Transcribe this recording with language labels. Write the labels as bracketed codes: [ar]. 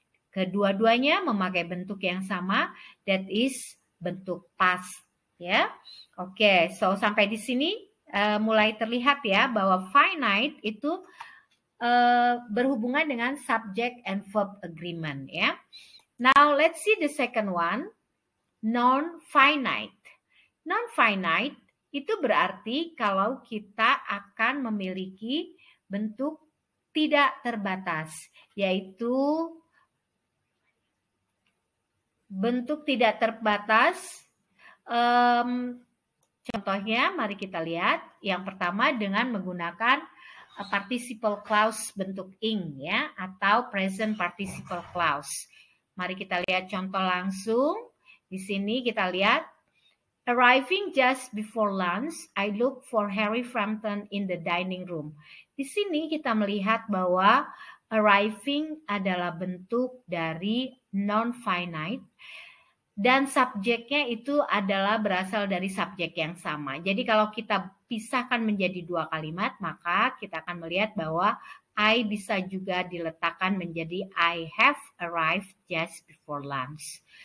[id] Kedua-duanya memakai bentuk yang sama, that is bentuk past ya. Oke, so sampai di sini mulai terlihat ya bahwa finite itu berhubungan dengan subject and verb agreement ya. [en] Now let's see the second one, non-finite. [id] Non-finite itu berarti kalau kita akan memiliki bentuk tidak terbatas, yaitu bentuk tidak terbatas. Contohnya, mari kita lihat. Yang pertama dengan menggunakan participle clause bentuk ing ya, atau present participle clause. Mari kita lihat contoh langsung. Di sini kita lihat, [en] arriving just before lunch, I look for Harry Frampton in the dining room. [id] Di sini kita melihat bahwa arriving adalah bentuk dari non-finite dan subjeknya itu adalah berasal dari subjek yang sama. Jadi kalau kita pisahkan menjadi dua kalimat, maka kita akan melihat bahwa I bisa juga diletakkan menjadi [en] I have arrived just before lunch.